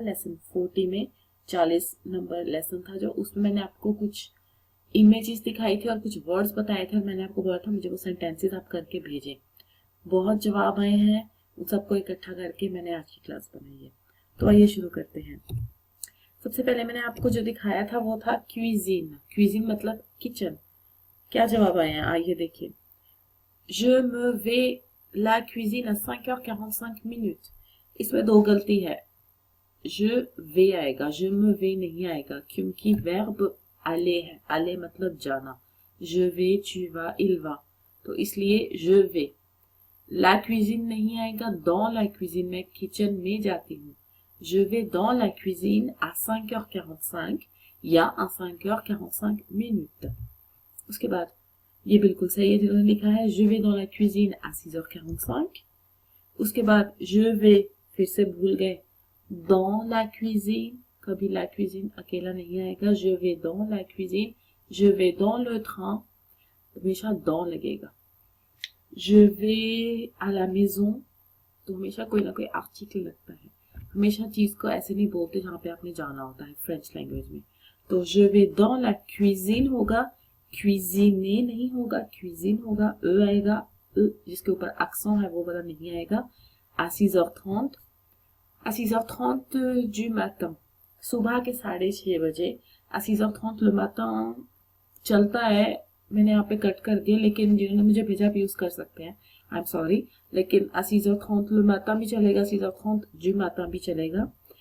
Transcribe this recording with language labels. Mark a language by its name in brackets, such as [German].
[Hindi] Lesson 40 में 40 number lesson था, जो उसमें मैंने आपको कुछ इमेजेस दिखाई थी और कुछ वर्ड्स बताए थे और मैंने आपको बोला था मुझे वो सेंटेंसेस आप करके भेजें। बहुत जवाब आए हैं, उन सबको इकट्ठा करके मैंने आज की क्लास बनाई है। तो आइए शुरू करते हैं। सबसे पहले मैंने आपको जो दिखाया था वो था क्विजीन। क्विजीन मतलब किचन। क्या जवाब आए हैं आइए देखिए। [French] Je me vais la cuisine à 5h45 minutes। [Hindi] इसमें दो गलती है। [French] Je vais [Hindi] आएगा, [French] je me vais [Hindi] नहीं आएगा, क्योंकि verb aller है। aller मतलब जाना। [French] Je vais, tu vas, il va, [Hindi] तो इसलिए [French] je vais। La cuisine [Hindi] नहीं आएगा, [French] dans la cuisine, [Hindi] मैं किचन में जाती हूँ। [French] Je vais dans la cuisine à 5h45 या à 5h45 minutes। [Hindi] उसके बाद ये बिल्कुल सही है जिन्होंने लिखा है [French] je vais dans la cuisine à 6h45। [Hindi] उसके बाद [French] je vais, [Hindi] फिर से भूल गए, [French] dans la cuisine, कभी la cuisine [Hindi] अकेला नहीं आएगा। [French] je vais dans la cuisine, je vais dans le train, [Hindi] हमेशा dans लगेगा। [French] je vais à la maison, [Hindi] तो हमेशा कोई ना कोई आर्टिकल लगता है। हमेशा चीज को ऐसे नहीं बोलते जहाँ पे आपने जाना होता है फ्रेंच लैंग्वेज में। तो [French] je vais dans la cuisine [Hindi] होगा, cuisiner नहीं होगा, cuisine होगा, आएगा, जिसके ऊपर accent है वो वाला नहीं आएगा। [French] à 6h30, à 6h30 du matin, [Hindi] सुबह के 6:30 बजे। [French] à 6h30 le matin [Hindi] चलता है, मैंने यहाँ पे कट कर दिया, लेकिन जिन्होंने मुझे भेजा आप यूज कर सकते हैं, आई एम सॉरी। लेकिन [French] à 6h30 le matin [Hindi] भी चलेगा, [French] 6h30 du matin [Hindi] भी चलेगा।